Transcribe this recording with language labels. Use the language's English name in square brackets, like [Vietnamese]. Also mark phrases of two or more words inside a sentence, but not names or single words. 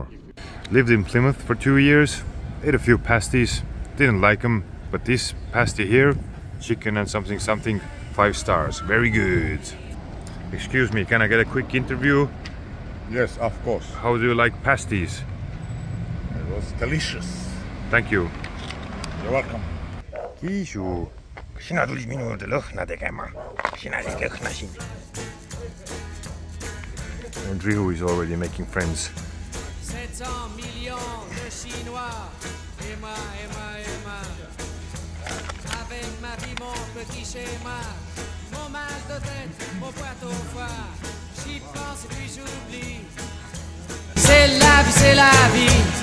[English] Lived in Plymouth for 2 years, ate a few pasties, didn't like them, but this pasty here, chicken and something, 5 stars, very good. Excuse me, can I get a quick interview? Yes, of course. How do you like pasties? It was delicious. Thank you. You're welcome. [Estonian] Kiisu. Sina tulid minu juurde lõhna tegema. Sina siis lõhnasid. [English] And Rihu is already making friends. [French] 700 millions de Chinois. Emma. Avec ma vie, mon petit schéma. Mon mal de tête, mon poids au foie. J'y pense et puis j'oublie. C'est la vie.